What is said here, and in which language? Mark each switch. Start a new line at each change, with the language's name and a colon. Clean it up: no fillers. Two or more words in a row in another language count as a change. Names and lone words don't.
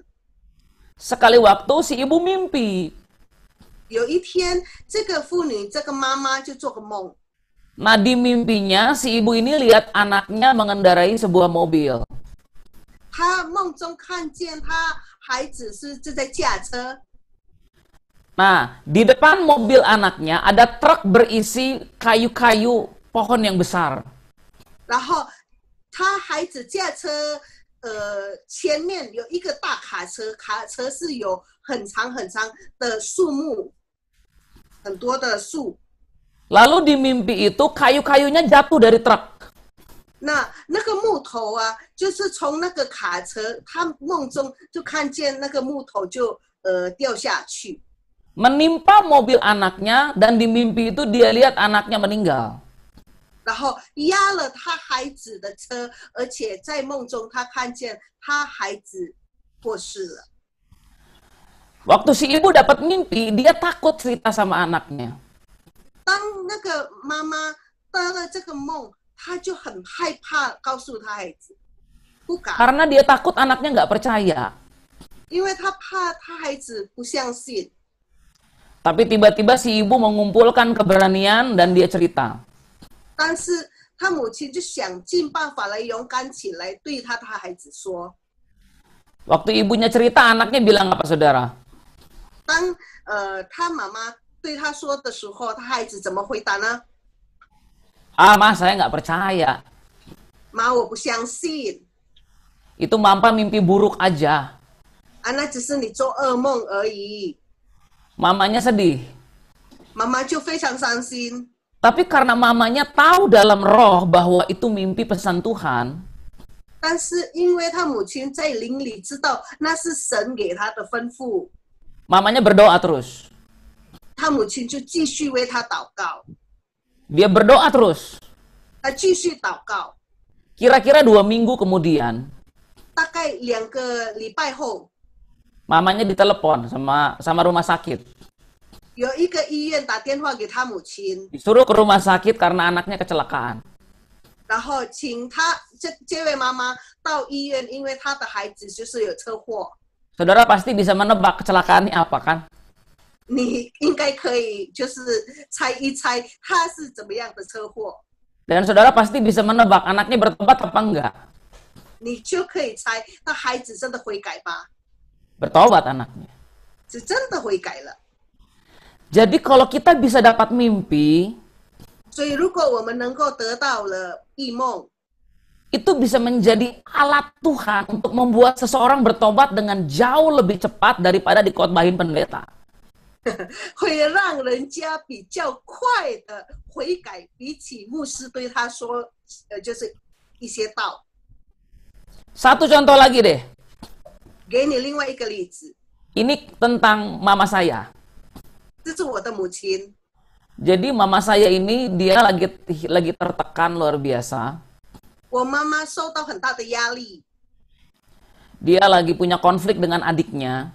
Indonesian: Sekali waktu si ibu mimpi.
Chinese: 有一天，这个妇女，这个妈妈就做个梦，
Indonesian: Nah, di mimpinya si ibu ini lihat anaknya mengendarai sebuah mobil.
Chinese: 她梦中看见她孩子是正在驾车，
Indonesian: Nah, di depan mobil anaknya ada truk berisi kayu-kayu pohon yang besar.
Chinese: 然后她孩子驾车，前面有一个大卡车，卡车是有很长很长的树木，很多的树。
Indonesian: Lalu di mimpi itu kayu-kayunya jatuh dari truk.
Chinese: 那个木头啊，就是从那个卡车，她梦中就看见那个木头就掉下去，
Indonesian: Menimpa mobil anaknya dan di mimpi itu dia lihat anaknya meninggal.
Chinese: 然后压了她孩子的车，而且在梦中她看见她孩子过世了。
Indonesian: Waktu si ibu dapat mimpi, dia takut cerita sama anaknya.
Chinese: 当那个妈妈得了这个梦，她就很害怕告诉她孩子，不敢，
Indonesian: Karena dia takut anaknya nggak percaya.
Chinese: 因为她怕她孩子不相信。
Indonesian: Tapi tiba-tiba si ibu mengumpulkan keberanian dan dia cerita.
Chinese: 但是她母亲就想尽办法来勇敢起来，对她孩子说。
Indonesian: Waktu ibunya cerita, anaknya bilang apa, saudara?
Chinese: 当她妈妈对她说的时候，她孩子怎么回答呢？
Indonesian: Ah, mas, saya nggak percaya.
Chinese: 妈，我不相信，
Indonesian: Itu mampa mimpi buruk aja.
Chinese: 那只是你做噩梦而已。
Indonesian: Mamanya sedih.
Chinese: 妈妈就非常伤心，
Indonesian: Tapi karena mamanya tahu dalam roh bahwa itu mimpi pesan Tuhan,
Chinese: 但是因为她母亲在灵里知道那是神给她的吩咐，
Indonesian: mamanya berdoa terus.
Chinese: 她母亲就继续为她祷告，
Indonesian: Dia berdoa terus.
Chinese: 她继续祷告。
Indonesian: Kira-kira 2 minggu kemudian,
Chinese: 大概2个礼拜后，
Indonesian: mamanya ditelepon sama rumah sakit.
Chinese: 有一个医院打电话给她母亲，
Indonesian: Disuruh ke rumah sakit karena anaknya kecelakaan.
Chinese: 然后请她这位妈妈到医院，因为她的孩子就是有车祸。
Indonesian: Saudara pasti bisa menebak kecelakaannya apa kan?
Chinese: 你应该可以就是猜一猜他是怎么样的车祸，
Indonesian: Dan saudara pasti bisa menebak anaknya bertobat apa enggak.
Chinese: 你就可以猜那孩子真的悔改吧？
Indonesian: Bertobat anaknya.
Chinese: 是真的悔改了。
Indonesian: Jadi kalau kita bisa dapat mimpi,
Chinese: 所以如果我们能够得到了异梦，
Indonesian: itu bisa menjadi alat Tuhan untuk membuat seseorang bertobat dengan jauh lebih cepat daripada dikotbahin pendeta.
Chinese: 会让人家比较快的悔改，比起牧师对他说，就是一些道。
Indonesian: Satu contoh lagi deh.
Chinese: 给你另外一个例子，
Indonesian: Ini tentang mama saya.
Chinese: 这是我的母亲。
Indonesian: Jadi mama saya ini dia lagi tertekan luar biasa.
Chinese: 我妈妈受到很大的压力，
Indonesian: Dia lagi punya konflik dengan adiknya.